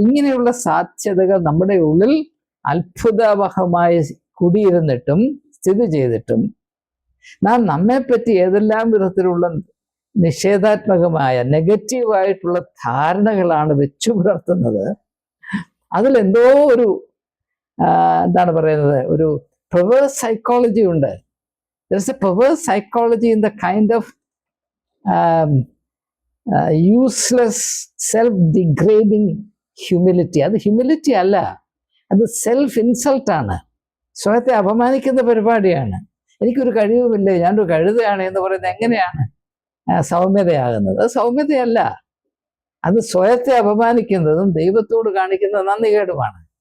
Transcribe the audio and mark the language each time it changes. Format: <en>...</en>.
<ml>ഇങ്ങനെയുള്ള സാധ്യതകൾ നമ്മുടെ ഉള്ളിൽ അത്ഭുതവഹമായി കുടിയിരുന്നിട്ടും സ്ഥിതി ചെയ്തിട്ടും നാം നമ്മെപ്പറ്റി ഏതെല്ലാം വിധത്തിലുള്ള നിഷേധാത്മകമായ നെഗറ്റീവായിട്ടുള്ള ധാരണകളാണ് വെച്ചു പുലർത്തുന്നത്. അതിലെന്തോ ഒരു എന്താണ് പറയുന്നത്, ഒരു perverse psychology ഉണ്ട്.</ml> <en>There's a perverse psychology in the kind of useless self-degrading humility.</en> <ml>അത് ഹ്യൂമിലിറ്റി അല്ല, അത് സെൽഫ് ഇൻസൾട്ട് ആണ്, സ്വയത്തെ അപമാനിക്കുന്ന പരിപാടിയാണ്. എനിക്കൊരു കഴിവുമില്ലേ, ഞാനൊരു കഴുതയാണ് എന്ന് പറയുന്നത് എങ്ങനെയാണ് സൗമ്യതയാകുന്നത്? അത് സൗമ്യതയല്ല, അത് സ്വയത്തെ അപമാനിക്കുന്നതും ദൈവത്തോട് കാണിക്കുന്ന നന്ദികേടുമാണ്.</ml>